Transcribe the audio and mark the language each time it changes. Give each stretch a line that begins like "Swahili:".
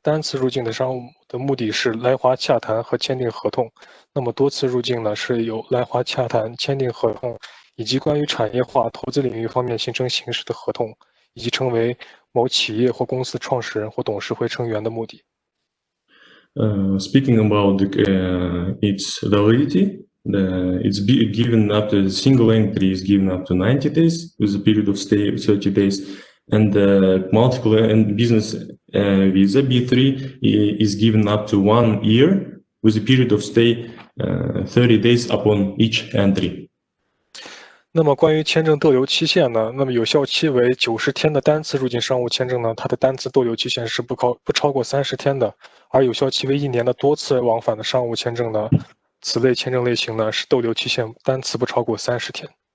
Chinese: 单次入境的商务的目的是来华洽谈和签订合同，那么多次入境呢是有来华洽谈、签订合同，以及关于产业化、投资领域方面形成形式的合同，以及成为某企业或公司创始人或董事会成员的目的。
English: Speaking about its validity, it's given up to single entry is given up to 90 days with a period of stay of 30 days, and multiple and business visa B3 is given up to 1 year with a period of stay 30 days upon each entry.
Chinese: 那么关于签证逗留期限呢？那么有效期为90天的单次入境商务签证呢，它的单次逗留期限是不超过30天的，而有效期为1年的多次往返的商务签证呢，此类签证类型呢是逗留期限单次不超过30天。